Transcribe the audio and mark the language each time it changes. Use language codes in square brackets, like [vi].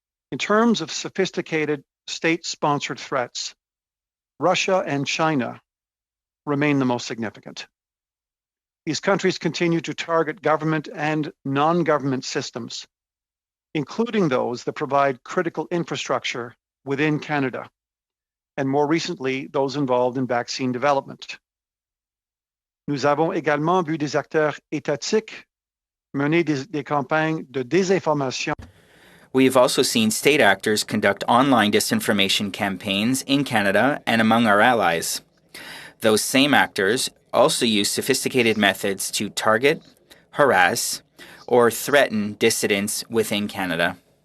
[en] In terms of sophisticated state-sponsored threats, Russia and China remain the most significant. These countries continue to target government and non-government systems, including those that provide critical infrastructure within Canada, and more recently, those involved in vaccine development. [fr] Nous avons également vu des acteurs étatiques mener des campagnes de désinformation. [en] We have also seen state actors conduct online disinformation campaigns in Canada and among our allies. Those same actors also use sophisticated methods to target, harass, or threaten dissidents within Canada.